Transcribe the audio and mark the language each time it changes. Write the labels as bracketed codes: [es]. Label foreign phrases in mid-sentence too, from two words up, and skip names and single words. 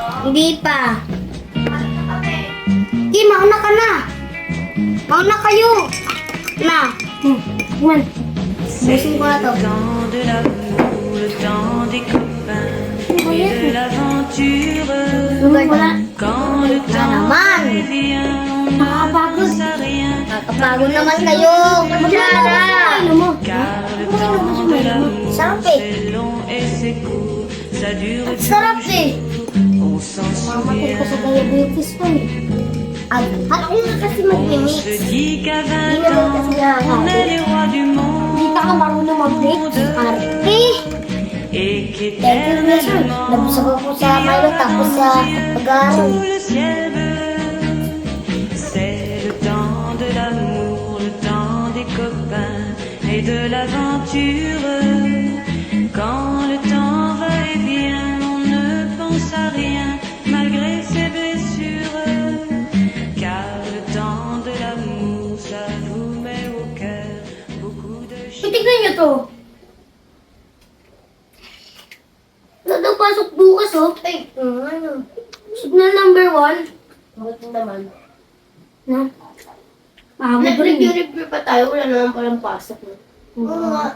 [tl] Hindi pa. Di, mauna ka na. Mauna kayo. Na. Man. Busin ko na to. [fr] Temps de l'amour, le temps des copains et de l'aventure. Quand le temps [tl] naman. [fr] vient, on ne pense à rien. [tl] Nakakapagod naman kayo. Magsara. [fr] Car le temps de l'amour, [tl] Sarap eh. [fr] c'est long et c'est court. Ça dure [tl] Sarap eh. [fr] on s'en [tl] Mamatay ko sa [fr] souvient. [tl] diabetes ko eh. At ako na kasi [fr] On [tl] mag-mix. [fr] se dit qu'à 20 [tl] Hindi naman [fr] ans, [tl] kasi [fr] on est [tl] nakakain. [fr] les rois du [tl] Hindi [fr] monde. [tl] ka ka marunong mag-mix. Arte. [fr] Et [en] Thank you, Wilson. [tl] Nabusog ako sa Milo tapos sa pag-aaral. [fr] tout le ciel bleu. C'est le temps de l'amour, le temps des copains et de l'aventure. Quand le temps va et vient, on ne pense à rien malgré ses blessures. Car le temps de l'amour, ça vous met au cœur beaucoup de choses. [tl] Tignan niyo to. Wala daw pasok bukas, oh. Ay, ano? [en] Signal number 1. [tl] Bakit naman? Na? Pagod rin eh. Nag-review pa tayo. Wala naman palang pasok. Oo nga.